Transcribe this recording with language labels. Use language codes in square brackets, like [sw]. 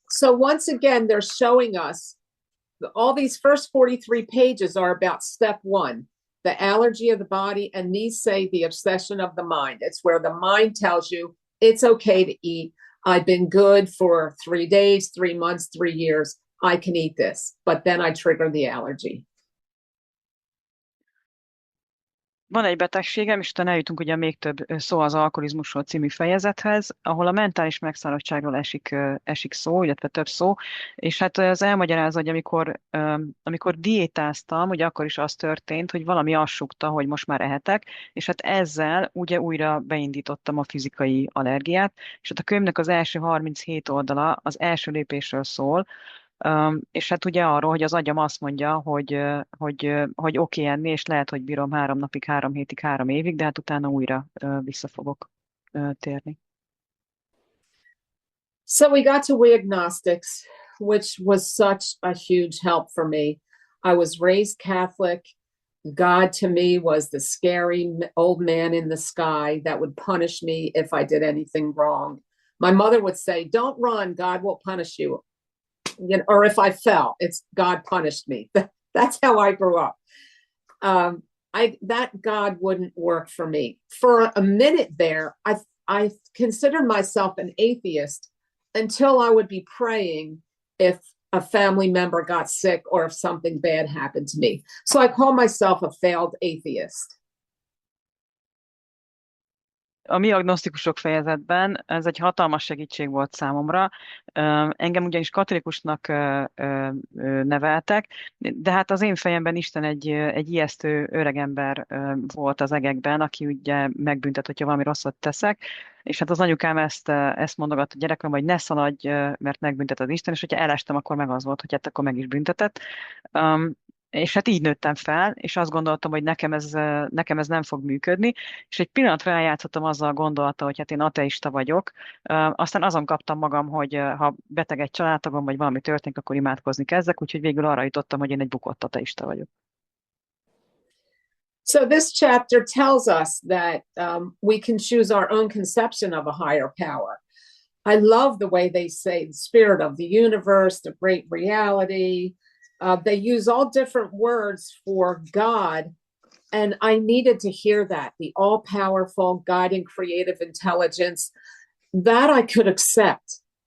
[en] So once again, they're showing us all these first 43 pages are about step 1, the allergy of the body, and these say the obsession of the mind. It's where the mind tells you it's okay to eat. I've been good for 3 days, 3 months, 3 years. I can eat this, but then I trigger the allergy. [hu] Van egy betegségem, és utána eljutunk ugye még több szó az alkoholizmusról című fejezethez, ahol a mentális megszállottságról esik szó, illetve több szó, és hát az elmagyarázza, hogy amikor diétáztam, ugye akkor is az történt, hogy valami azt sukta, hogy most már ehetek, és hát ezzel ugye újra beindítottam a fizikai allergiát, és hát a könyvnek az első 37 oldala az első lépésről szól, és hát ugye arról, hogy az agyam azt mondja, hogy oké enni, és lehet, hogy bírom 3 napig, 3 hétig, 3 évig, de hát utána újra vissza fogok térni. [en] So we got to We Agnostics, which was such a huge help for me. I was raised Catholic. God to me was the scary old man in the sky that would punish me if I did anything wrong. My mother would say, don't run, God will punish you. Or if I fell, it's God punished me. That's how I grew up. That God wouldn't work for me. For a minute there, I considered myself an atheist until I would be praying if a family member got sick or if something bad happened to me. So I call myself a failed atheist. [hu] a mi agnosztikusok fejezetben ez egy hatalmas segítség volt számomra. Engem ugyanis katolikusnak neveltek, de hát az én fejemben Isten egy ijesztő öregember volt az egekben, aki ugye megbüntet, hogyha valami rosszat teszek, és hát az anyukám ezt mondogatta a gyerekem, hogy ne szaladj, mert megbüntet az Isten, és hogyha elestem, akkor meg az volt, hogy hát akkor meg is büntetett. És hát így nőttem fel, és azt gondoltam, hogy nekem ez nem fog működni, és egy pillanatra eljátszottam azzal a gondolattal, hogy hát én ateista vagyok. Aztán azon kaptam magam, hogy ha beteg egy családtagom, vagy valami történik, akkor imádkozni kezdek, úgyhogy végül arra jutottam, hogy én egy bukott ateista vagyok. [en] So this chapter tells us that we can choose our own conception of a higher power. I love the way they say the spirit of the universe, the great reality. They use all different words for God. And I needed to hear that, the all-powerful, guiding, creative intelligence, that I could accept.